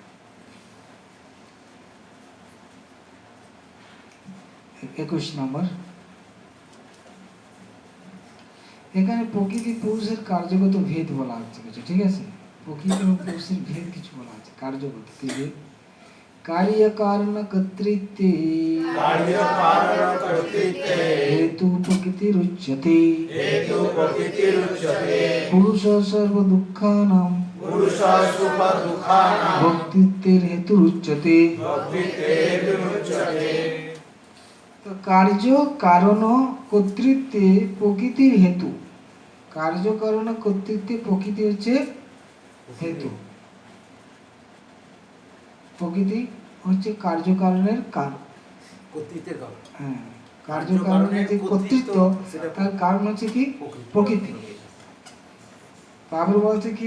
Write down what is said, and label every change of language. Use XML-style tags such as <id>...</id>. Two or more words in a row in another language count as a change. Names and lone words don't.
<bn>একুশ নম্বর, এখানে প্রকৃতি পুরুষের কার্যগত ভেদ বলা হচ্ছে কিছু, ঠিক আছে? প্রকৃতি এবং পুরুষের ভেদ কিছু বলা আছে, কার্যগত কি ভেদ?</bn> <sa>कार्य कारण कर्तृत्वे हेतु प्रकृतिरुच्यते पुरुष सर्व दुःखानां भोक्तृत्वेर हेतुरुच्यते। तो कार्य कारण कर्तृत्वे प्रकृतिर हेतु, कार्य कारण कर्तृत्वे प्रकृति হচ্ছে हेतु,</sa> <bn>প্রকৃতি হচ্ছে কার্যকারণের কারণ, কর্তৃত্বের কারণ। হ্যাঁ, কার্যকারণের যে কর্তৃত্ব তার কারণ হচ্ছে কি? প্রকৃতি। তারপরে বলছে কি?</bn>